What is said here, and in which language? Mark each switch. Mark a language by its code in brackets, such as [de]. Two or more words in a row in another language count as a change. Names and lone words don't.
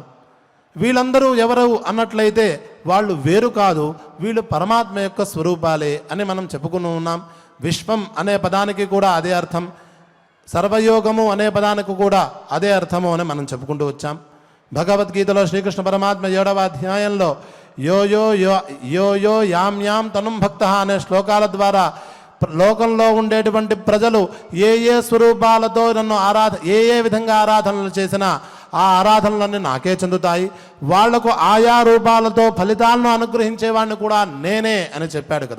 [te] వీళ్ళందరూ ఎవరు అన్నట్లయితే వాళ్ళు వేరు కాదు, వీళ్ళు పరమాత్మ యొక్క స్వరూపాలే అని మనం చెప్పుకుని ఉన్నాం. విశ్వం అనే పదానికి కూడా అదే అర్థం, సర్వయోగము అనే పదానికి కూడా అదే అర్థము అని మనం చెప్పుకుంటూ వచ్చాం. భగవద్గీతలో శ్రీకృష్ణ పరమాత్మ 7వ అధ్యాయంలో [sa] यो यो यो यो यो यां यां तनुं भक्त [te] అనే శ్లోకాల ద్వారా లోకంలో ఉండేటువంటి ప్రజలు ఏ ఏ స్వరూపాలతో నన్ను ఏ విధంగా ఆరాధనలు చేసినా ఆ ఆరాధనలన్నీ నాకే చెందుతాయి, వాళ్లకు ఆయా రూపాలతో ఫలితాలను అనుగ్రహించేవాడిని కూడా నేనే అని చెప్పాడు కదా.